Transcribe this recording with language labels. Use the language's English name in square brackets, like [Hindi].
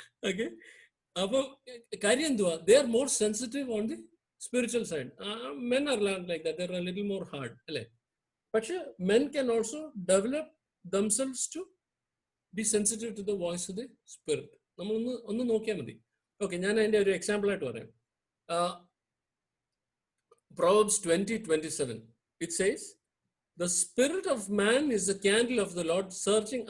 [English] okay, [Malayalam] അപ്പൊ കാര്യം എന്തുവാ? [English] They are more sensitive on the spiritual side. Men are like that, they're a little more hard [Malayalam] alle. പക്ഷെ [English] men can also develop themselves to be sensitive to the voice of the spirit. [Malayalam] നമ്മൾ ഒന്ന് നോക്കിയാൽ മതി. Okay, ഞാൻ അതിന്റെ ഒരു example ആയിട്ട് പറയാം. [English] Proverbs 20:27 it says, the spirit of man is the candle of the Lord searching.